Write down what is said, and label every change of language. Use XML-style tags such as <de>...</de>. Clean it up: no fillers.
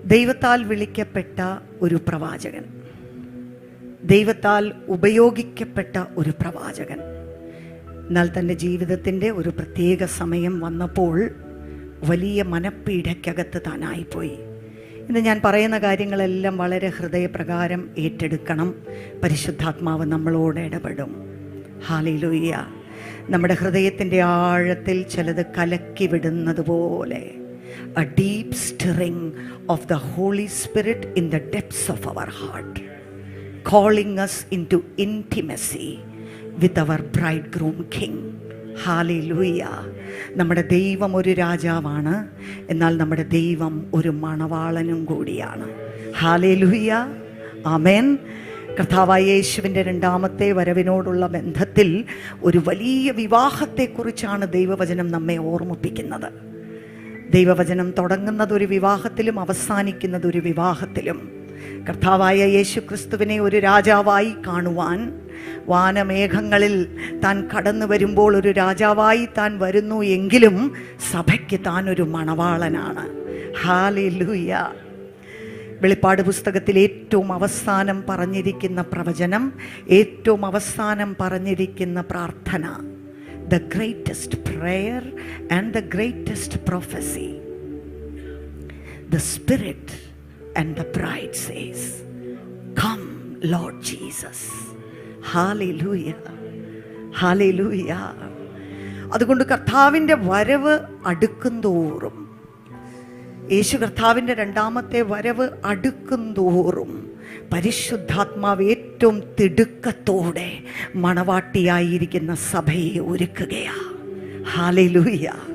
<ml>ദൈവത്താൽ വിളിക്കപ്പെട്ട ഒരു പ്രവാചകൻ, ദൈവത്താൽ ഉപയോഗിക്കപ്പെട്ട ഒരു പ്രവാചകൻ. എന്നാൽ തൻ്റെ ജീവിതത്തിൻ്റെ ഒരു പ്രത്യേക സമയം വന്നപ്പോൾ വലിയ മനപ്പീഠയ്ക്കകത്ത് താനായിപ്പോയി. ഇന്ന് ഞാൻ പറയുന്ന കാര്യങ്ങളെല്ലാം വളരെ ഹൃദയപ്രകാരം ഏറ്റെടുക്കണം. പരിശുദ്ധാത്മാവ് നമ്മളോട് ഇടപെടും. ഹല്ലേലൂയ. നമ്മുടെ ഹൃദയത്തിൻ്റെ ആഴത്തിൽ ചിലത് കലക്കി വിടുന്നത് പോലെ,</ml> <en>a deep stirring of the Holy Spirit in the depths of our heart, calling us into intimacy with our bridegroom king.</en> <ml>Hallelujah. നമ്മുടെ ദൈവം ഒരു രാജാവാണ്, എന്നാൽ നമ്മുടെ ദൈവം ഒരു മണവാളനും കൂടിയാണ്. ഹാലേലൂയ. ആമേൻ. കർത്താവായ യേശുവിൻ്റെ 2ാമത്തെ വരവിനോടുള്ള ബന്ധത്തിൽ ഒരു വലിയ വിവാഹത്തെക്കുറിച്ചാണ് ദൈവവചനം നമ്മെ ഓർമ്മിപ്പിക്കുന്നത്. ദൈവവചനം തുടങ്ങുന്നത് ഒരു വിവാഹത്തിലും അവസാനിക്കുന്നത് ഒരു വിവാഹത്തിലും. കർത്താവായ യേശു ക്രിസ്തുവിനെ ഒരു രാജാവായി കാണുവാൻ, വാനമേഘങ്ങളിൽ താൻ കടന്നു വരുമ്പോൾ ഒരു രാജാവായി താൻ വരുന്നു എങ്കിലും സഭയ്ക്ക് താൻ ഒരു മണവാളനാണ്. ഹല്ലേലൂയ. വെളിപ്പാട് പുസ്തകത്തിൽ ഏറ്റവും അവസാനം പറഞ്ഞിരിക്കുന്ന പ്രവചനം, ഏറ്റവും അവസാനം പറഞ്ഞിരിക്കുന്ന പ്രാർത്ഥന,</ml> <en>the greatest prayer and the greatest prophecy, the Spirit and the bride says, come Lord Jesus. Hallelujah. Hallelujah.</en> <ml>അതുകൊണ്ട് കർത്താവിൻ്റെ വരവ് അടുക്കുന്തോറും, യേശു കർത്താവിൻ്റെ 2ാമത്തെ വരവ് അടുക്കുന്തോറും പരിശുദ്ധാത്മാവ് ഏറ്റവും തിടുക്കത്തോടെ മണവാട്ടിയായിരിക്കുന്ന സഭയെ ഒരുക്കുകയാ. ഹല്ലേലൂയ.</ml>